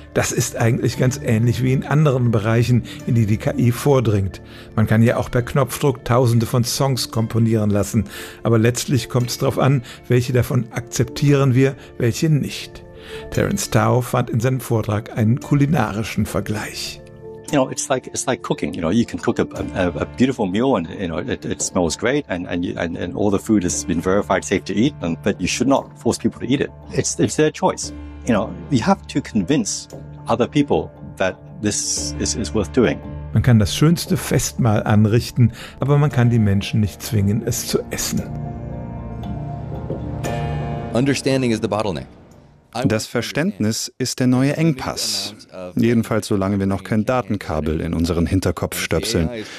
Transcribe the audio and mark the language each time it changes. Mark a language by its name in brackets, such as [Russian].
[German] Das ist eigentlich ganz ähnlich wie in anderen Bereichen, in die die KI vordringt. Man kann ja auch per Knopfdruck tausende von Songs komponieren lassen, aber letztlich kommt es darauf an, welche davon akzeptieren wir, welche nicht. Terence Tao fand in seinem Vortrag einen kulinarischen Vergleich. [English] You know, it's like cooking. You know, you can cook a beautiful meal and you know it smells great and all the food has been verified safe to eat, but you should not force people to eat it. It's their choice. You know, we have to convince other people that this is worth doing. [German] Man kann das schönste Festmahl anrichten, aber man kann die Menschen nicht zwingen, es zu essen. [English] Understanding is the bottleneck. [German] Das Verständnis ist der neue Engpass. Jedenfalls solange wir noch kein Datenkabel in unseren Hinterkopf stöpseln.